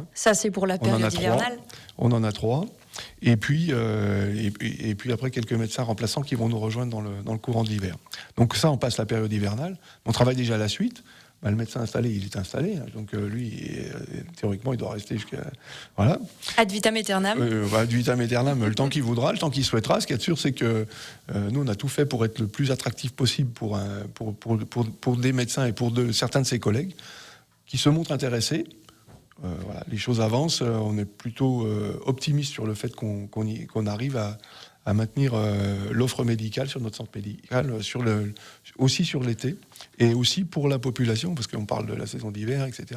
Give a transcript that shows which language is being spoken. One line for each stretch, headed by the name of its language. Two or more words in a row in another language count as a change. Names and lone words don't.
French: Ça, c'est pour la période hivernale. On en a 3. Et puis après, quelques médecins remplaçants qui vont nous rejoindre dans le courant de l'hiver. Donc ça, on passe la période hivernale. On travaille déjà à la suite. Le médecin installé, il est installé. Donc lui, théoriquement, il doit rester jusqu'à... Voilà.
Latin: Ad vitam aeternam. Ad vitam aeternam,
French: le temps qu'il voudra, le temps qu'il souhaitera. Ce qui est sûr, c'est que nous, on a tout fait pour être le plus attractif possible pour des médecins et pour certains de ses collègues qui se montrent intéressés. Voilà, les choses avancent. On est plutôt optimiste sur le fait qu'on arrive à maintenir l'offre médicale sur notre centre médical, aussi sur l'été, et aussi pour la population, parce qu'on parle de la saison d'hiver, etc.